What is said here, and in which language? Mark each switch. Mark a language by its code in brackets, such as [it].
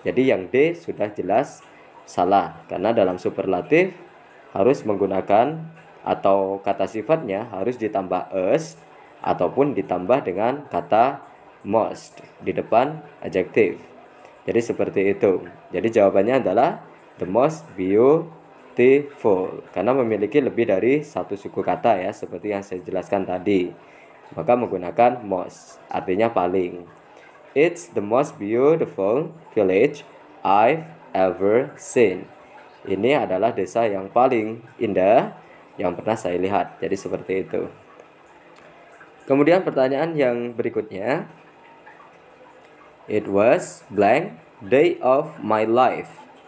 [id] Jadi yang D sudah jelas salah, karena dalam superlatif harus menggunakan atau kata sifatnya harus ditambah us ataupun ditambah dengan kata most di depan adjective. Jadi seperti itu. Jadi jawabannya adalah the most beautiful. beautiful karena memiliki lebih dari satu suku kata ya, seperti yang saya jelaskan tadi. Maka menggunakan most, artinya paling. [en] It's the most beautiful village I've ever seen. [id] Ini adalah desa yang paling indah yang pernah saya lihat. Jadi seperti itu. Kemudian pertanyaan yang berikutnya. [en] It was blank day of my life.